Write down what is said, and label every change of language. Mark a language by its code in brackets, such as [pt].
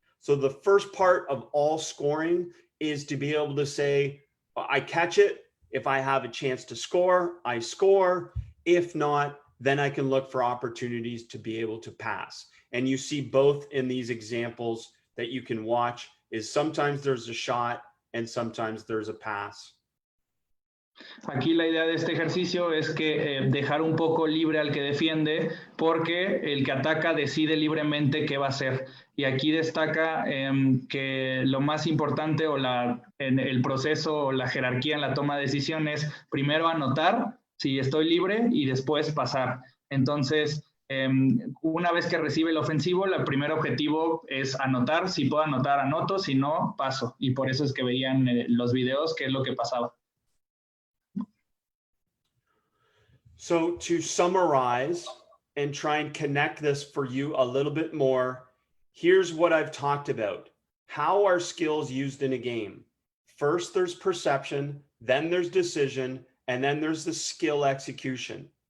[en] So the first part of all scoring is to be able to say, I catch it. If I have a chance to score, I score. If not, then I can look for opportunities to be able to pass. And you see both in these examples that you can watch is sometimes there's a shot and sometimes there's a pass. [es] Aquí la idea de este ejercicio es que dejar un poco libre al que defiende, porque el que ataca decide libremente qué va a hacer. Y aquí destaca que lo más importante en el proceso o la jerarquía en la toma de decisiones, primero anotar si estoy libre y después pasar. Entonces, una vez que recibe el ofensivo, el primer objetivo es anotar. Si puedo anotar, anoto. Si no, paso. Y por eso es que veían los videos qué es lo que pasaba. [en] So to summarize and try and connect this for you a little bit more, here's what I've talked about. How are skills used in a game? First, there's perception, then there's decision, and then there's the skill execution.